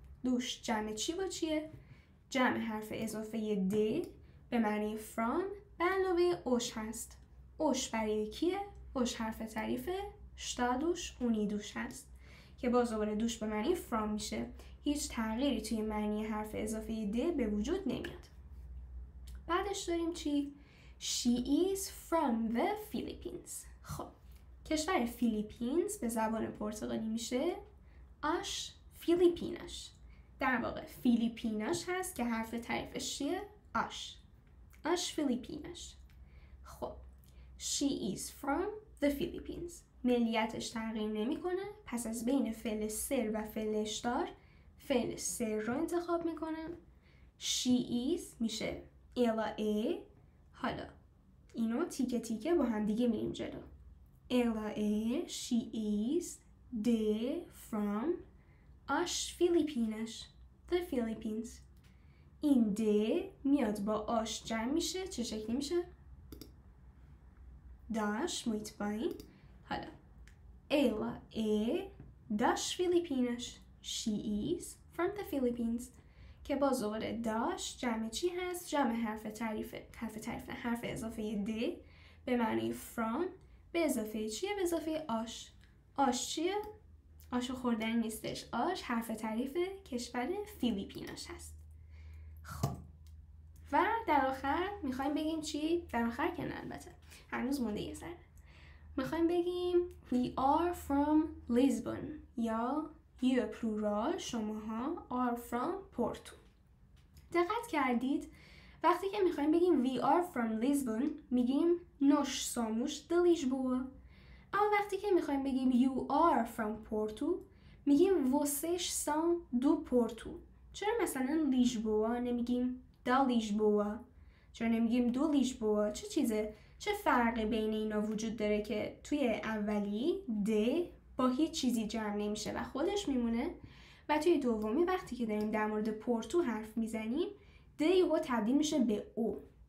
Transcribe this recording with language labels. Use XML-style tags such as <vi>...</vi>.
<fa>دوش جمع چی با چیه؟ جمع حرف اضافه د به معنی from به علاوه اوش هست. اوش برای کیه؟ اوش حرف تعریفه. شتادوش اونیدوش هست که باز دوباره دوش به معنی from میشه. هیچ تغییری توی معنی حرف اضافه د به وجود نمیاد. بعدش داریم چی؟</fa> <en>She is from the Philippines.</en> <fa>خب کشور فیلیپینز به زبان پرتغالی میشه آش فیلیپیناش. در واقع فیلیپیناش هست که حرف تعریفش چیه؟ آش فیلیپیناش.</fa> <en>خب She is from the Philippines.</en> <fa>ملیتش تغییر نمیکنه. پس از بین فعل سر و فعل اشتار فعل سر رو انتخاب میکنم.</fa> <en>She is</en> <fa>میشه الا ای. حالا اینو تیکه تیکه با هم دیگه میریم جلو. الا ای</fa> <en>She is</en> <fa>de from آش فیلیپینش.</fa> <en>The Philippines.</en> <fa>این د میاد با آش جمع میشه. چه شکلی میشه؟ داش. مطمئن.</fa> <pt>حالا ela das Filipinas.</pt> <en>She is from the Philippines.</en> <fa>که باز دوباره داش جمع چی هست؟ جمع حرف تعریفه. حرف اضافه د به معنی from به اضافه چیه؟ به اضافه آش. آش چیه؟ آش خوردنی نیستش. آش حرف تعریف کشور فیلیپیناش هست. خب و در آخر میخوایم بگیم چی؟ در آخر که نه البته هنوز مونده یه ذره. میخوایم بگیم</fa> <en>We are from Lisbon</en> <fa>یا you plural شماها</fa> <en>are from Porto.</en> <fa>دقت کردید وقتی که میخوایم بگیم</fa> <en>We are from Lisbon</en> <fa>میگیم</fa> <pt>Nós somos de Lisboa.</pt> <fa>اما وقتی که میخوایم بگیم</fa> <en>You are from Porto</en> <fa>میگیم</fa> <pt>Vocês são do Porto.</pt> <fa>چرا مثلا لیژبوا نمیگیم دا لیژبوا؟ چرا نمیگیم دو لیژبوا؟ چه فرقی بین اینا وجود داره که توی اولی د با هیچ چیزی جمع نمیشه و خودش میمونه و توی دومی وقتی که داریم در مورد پورتو حرف میزنیم د یهو تبدیل میشه به او.</fa>